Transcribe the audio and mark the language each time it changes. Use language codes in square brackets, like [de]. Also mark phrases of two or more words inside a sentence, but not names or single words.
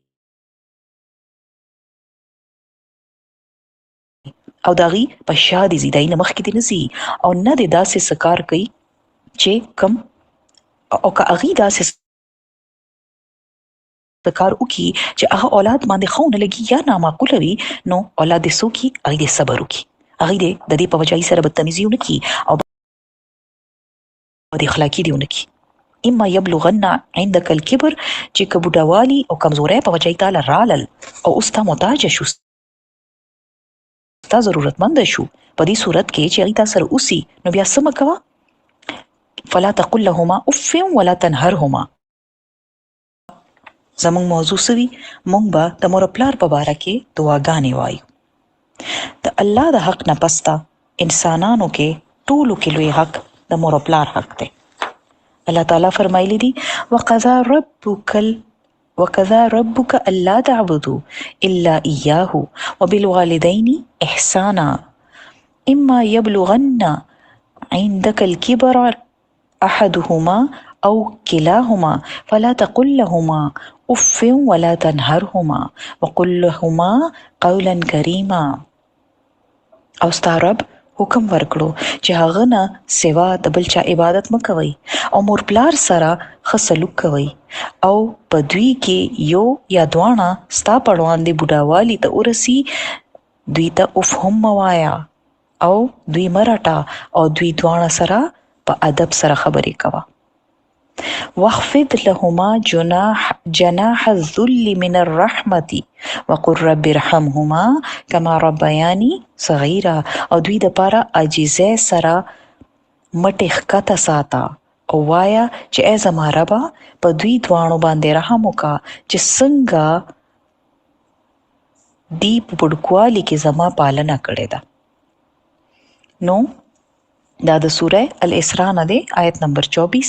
[ps] او د هغې په شا دي ځي، د هغې نه مخکې دې نه ځي او نه دې داسې څه کار کوي چې کم او که هغې داسې څه کار وکړي چې هغه اولاد باندې ښه ونه لګي یا نامعقوله وي نو اولاد دې څه وکړي، هغې دې صبر وکړي، هغې دې د دې په وجه هغې سره بدتمیزي ونه کړي او بد اخلاقي دې ونه کړي. [ar] اما یبلغن عندک الکبر، [ps] چې که بوډاوالي او کمزورۍ په وجه یې تاله رالل او اوس تا محتاجه شو، تا ضرورتمند شو، په دې صورت کې چې هغې تا سره اوسي نو بیا څه مه کوه، [ar] فلا تقل لهما اف ولا تنهرهما. [ps] زموږ موضوع څه وي؟ موږ به د مور پلار په باره کې دعاګانې وایو. د الله د حق نه پس ته انسانانو کې ټولو کې لوی حق د مور پلار حق دی. الله تعالی فرمایلی دي [ar] وقضى ربك الا تعبدوا الا اياه وبالوالدين احسانا اما يبلغن عندك الكبر احدهما او كلاهما فلا تقل لهما اف ولا تنهرهما وقل لهما قولا كريما. [ps] او ستا رب حکم ورکړو چې هغه نه سوا د بل چا عبادت مه کوئ او مور پلار سره ښه سلوک کوئ او په دوی کې یو یا دواړه ستا په وړاندې بوډاوالي ته ورسي دوی ته اف هم مه وایه او دوی مه رټه او دوی دواړه سره په ادب سره خبرې کوه. [ar] واخفض لهما جناح الذل من الرحمة وقل رب ارحمهما كما ربياني صغيرا. [ps] او دوی د پاره عاجزۍ سره مټې ښکته ساته او وایه چې ای زما ربه په دوی دواړو باندې رحم وکړه چې څنګه دی په وړوکوالي کې زما پالنه کړې ده. نو دا د سوره الاسراء نه دی آیت نمبر 24.